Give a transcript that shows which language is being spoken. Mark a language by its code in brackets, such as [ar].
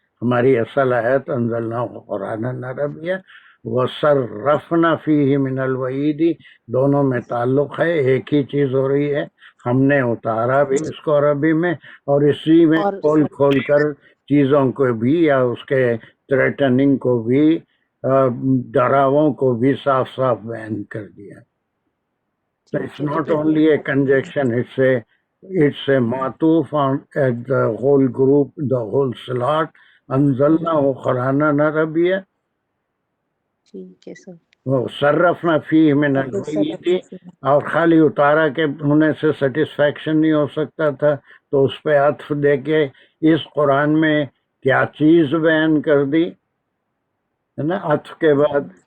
[ur] ہماری اصل آیت [ar] انزلنا قرآن عربیہ وصرفنا فیہ من الوعید، [ur] دونوں میں تعلق ہے، ایک ہی چیز ہو رہی ہے. ہم نے اتارا بھی اس کو عربی میں، اور اسی میں اور کھول کھول کر چیزوں کو بھی یا اس کے تھریٹننگ کو بھی، ڈراووں کو بھی صاف صاف بیان کر دیا. [en] It's not only a conjunction, it's a معطوف on the whole group, the whole slot. [ar] انزلناہ قرآنا عربیہ [ur] ٹھیک ہے سر. [ar] صرفنا فیہ من الوعید، [ur] اور خالی اتارا کے ہونے سے سیٹسفیکشن نہیں ہو سکتا تھا، تو اس پہ عطف دے کے اس قرآن میں کیا چیز بیان کر دی ہے نا عطف کے بعد.